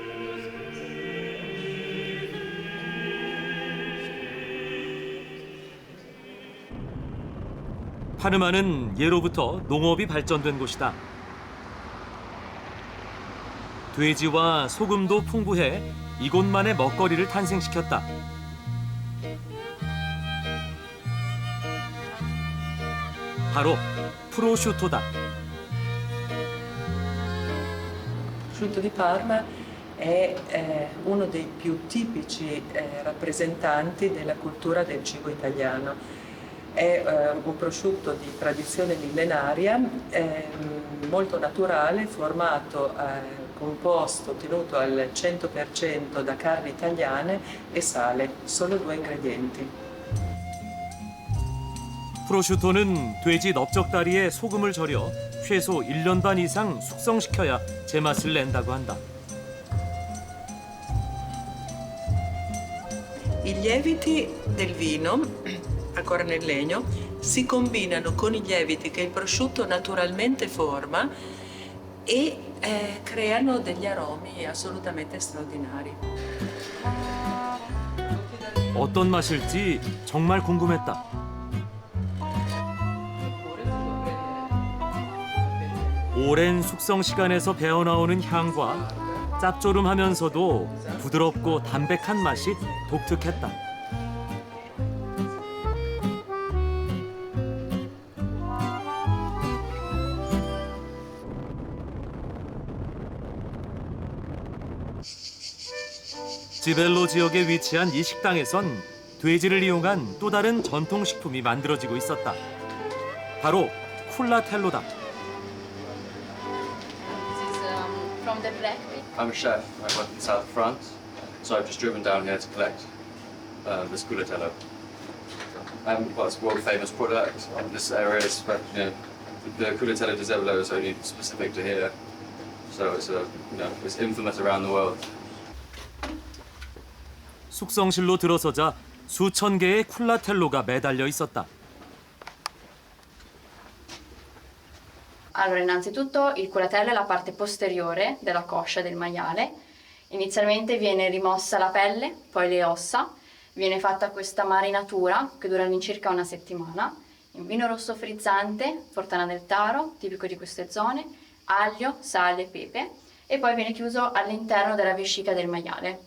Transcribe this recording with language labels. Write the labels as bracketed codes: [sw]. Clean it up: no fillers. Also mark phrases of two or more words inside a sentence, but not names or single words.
[ko] 파르마는 예로부터 농업이 발전된 곳이다. 돼지와 소금도 풍부해 이곳만의 먹거리를 탄생시켰다. 바로 프로슈토다. [it] Prosciutto di Parma è uno dei più tipici rappresentanti della cultura del cibo italiano. È un prosciutto di tradizione millenaria, molto naturale, formato, composto, ottenuto al 100% da carni italiane e sale, solo 2 ingredienti. [ko] 프로슈토는 돼지 넓적다리에 소금을 절여 최소 1년 반 이상 숙성시켜야 제맛을 낸다고 한다. [it] I lieviti del vino, ancora nel legno, si combinano con i lieviti che il prosciutto naturalmente forma e creano degli aromi assolutamente straordinari. [ko] 어떤 맛일지 정말 궁금했다. 오랜 숙성 시간에서 배어나오는 향과 짭조름하면서도 부드럽고 담백한 맛이 독특했다. 지벨로 지역에 위치한 이 식당에선 돼지를 이용한 또 다른 전통 식품이 만들어지고 있었다. 바로 쿨라텔로다. [en] From the black. I'm a chef. I work in South France, so I've just driven down here to collect this culatello. Well, it's a world-famous product in this area. But the culatello di Zebolo is only specific to here, so it's infamous around the world. [ko] 숙성실로 들어서자 수천 개의 쿨라텔로가 매달려 있었다. [it] Allora, innanzitutto il culatello è la parte posteriore della coscia del maiale. Inizialmente viene rimossa la pelle, poi le ossa, viene fatta questa marinatura che dura all'incirca una settimana, in vino rosso frizzante, Fortana del Taro, tipico di queste zone, aglio, sale, pepe, e poi viene chiuso all'interno della vescica del maiale.